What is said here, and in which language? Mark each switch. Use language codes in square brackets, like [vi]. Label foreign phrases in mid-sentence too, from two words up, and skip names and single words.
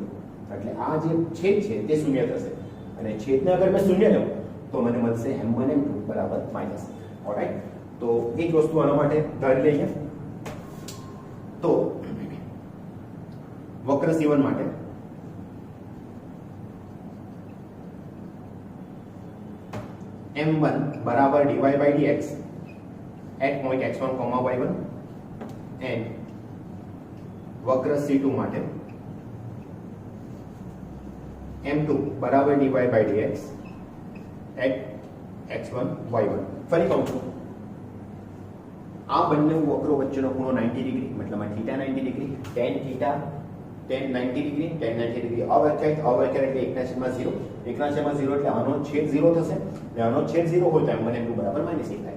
[gu] એટલે આ જે છેદ છે તે શૂન્ય થશે અને છેદને અગર મેં શૂન્ય લઉં તો મને મળશે m1 m2 બરાબર માઈનસ. ઓલરાઈટ, તો એ જ વસ્તુ આના માટે ધારી લઈએ. તો વક્ર C1 માટે m1 બરાબર [en] dy by dx at point x1, y1 and [gu] વક્ર C2 માટે m2 બરાબર [en] dy by dx at x1, y1. [gu] ફરી કહું છું, આ બંને વક્રો વચ્ચેનો ખૂણો 90 ડિગ્રી, મતલબ થીટા 90 ડિગ્રી, tan થીટા tan 90 ડિગ્રી, tan 90 ડિગ્રી અવ્યાખ્યાયિત એટલે 1/0. 1/0 એટલે આનો છેદ 0 થશે અને આનો છેદ 0 હોય તો m1 m2 બરાબર -1 થાય.